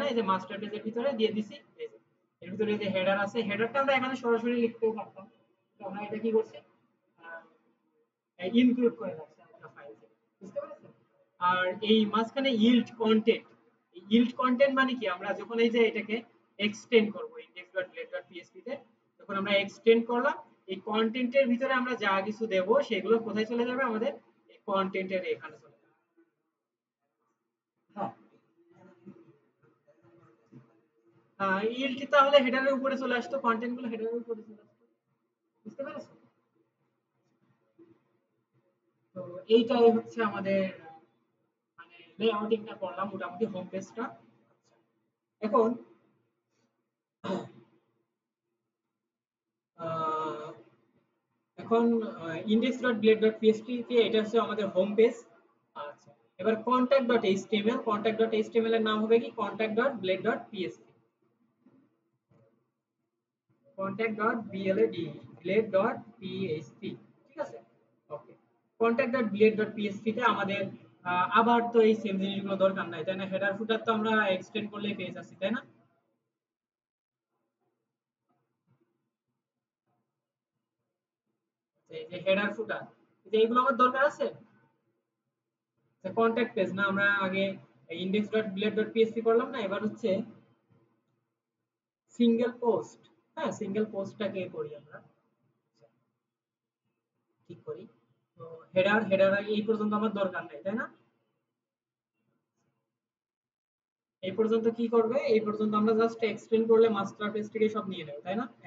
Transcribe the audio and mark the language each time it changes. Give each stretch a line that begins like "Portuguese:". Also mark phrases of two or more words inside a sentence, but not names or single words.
Bangla: এই যে মাস্টার পেজের ভিতরে দিয়ে দিছি, এই যে এর ভিতরে যে হেডার আছে, হেডারটা আমরা এখানে সরাসরি লিখতেও পারতাম, তো আমরা এটা কি করছি, ইনক্লুড করে রাখছি একটা ফাইলে। বুঝতে পেরেছেন? আর এই মাঝখানে
English: yield content, yield content
Bangla: মানে কি, আমরা যখন এই যে এটাকে এক্সটেন্ড করব index.blade.php তে, যখন আমরা এক্সটেন্ড করলাম, এই কন্টেন্টের ভিতরে আমরা যা কিছু দেব সেগুলো কোথায় চলে যাবে, আমাদের এই কন্টেন্টের এখানে চলে যাবে। হ্যাঁ, ইল্ড তাহলে হেডারের উপরে চলে আসতো, কন্টেন্ট গুলো হেডারের উপরে চলে আসতো। বুঝতে পেরেছো? তো এইটাই হচ্ছে আমাদের, মানে লেআউটিংটা করলাম মোটামুটি হোম পেজটা। এখন আহ, এখন index.blade.php তে এটা হচ্ছে আমাদের
English: home page.
Bangla: আচ্ছা, এবার contact.html, contact.html এর নাম হবে কি contact.blade.php, contact.blade, blade.php, ঠিক আছে? ওকে, contact.blade.php তে আমাদের আবার তো এই সেম জিনিসগুলো দরকার নাই, তাই না?
English: header footer
Bangla: তো আমরা এক্সটেন্ড করলেই পেয়ে যাচ্ছি, তাই না? এই যে
English: header footer,
Bangla: এই যে এগুলো আমার দরকার আছে।
English: contact page
Bangla: না, আমরা আগে index.blade.php করলাম না, এবার হচ্ছে
English: single post.
Bangla: হ্যাঁ, সিঙ্গেল পোস্টটাকে করি আমরা, ঠিক করি। তো হেডার এই পর্যন্ত আমার দরকার নাই, তাই না? এই পর্যন্ত কি করবে, এই পর্যন্ত আমরা জাস্ট এক্সটেন্ড করলে
English: master page
Bangla: থেকে সব নিয়ে নেবে, তাই না?